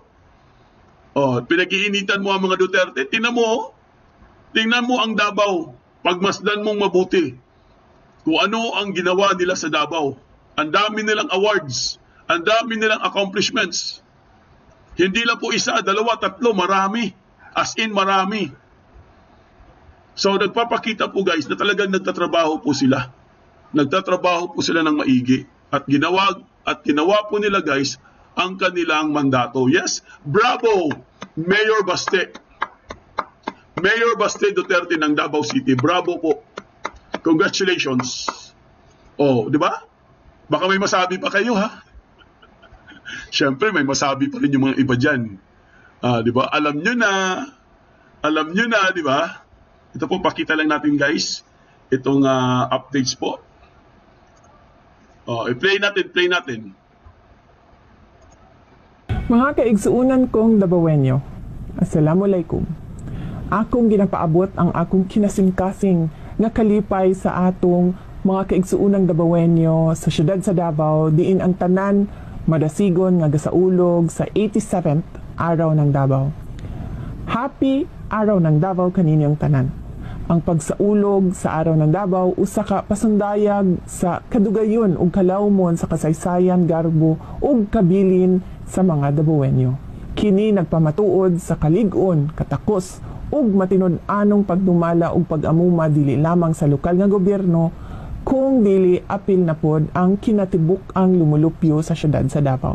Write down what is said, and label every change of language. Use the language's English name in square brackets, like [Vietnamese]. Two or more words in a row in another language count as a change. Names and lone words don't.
[Filipino] Oh, pinag-iinitan mo ang mga Duterte. Tingnan mo ang Davao. Pagmasdan mong mabuti kung ano ang ginawa nila sa Davao. Ang dami nilang awards. Ang dami nilang accomplishments. Hindi lang po isa, dalawa, tatlo, marami. [English] As in, [Filipino] marami. So, nagpapakita po, guys, na talagang nagtatrabaho po sila. Nagtatrabaho po sila ng maigi. At ginawa po nila, guys, ang kanilang mandato. [English] Yes, bravo, Mayor Baste. [Filipino] Mayor Baste Duterte ng Davao City. Bravo po. Congratulations. Oh, di ba? Baka may masabi pa kayo, ha? Siyempre, may masabi pa rin yung mga iba dyan. Di ba? Alam nyo na, di ba? Ito po, pakita lang natin guys. Itong updates po. I-play natin. [Cebuano] Mga kaigsuunan kong Dabawenyo, Assalamualaikum. Akong ginapaabot ang akong kinasing-kasing nga kalipay sa atong mga kaigsuunang Dabawenyo sa syudad sa Davao, diin ang tanan madasigon nga gasaulog sa 87th araw ng Davao. Happy Araw ng Davao kaninyong tanan. Ang pagsaulog sa Araw ng Davao usa ka pasundayag sa kadugayon ug kalawmon sa kasaysayan, garbo ug kabilin sa mga Dabawenyo. Kini nagpamatuod sa kalig-on, katakos ug matinud-anong pagdumala ug pag-amuma dili lamang sa lokal nga gobyerno kung dili apil na pod ang kinatibuk ang lumulupyo sa syudad sa Davao.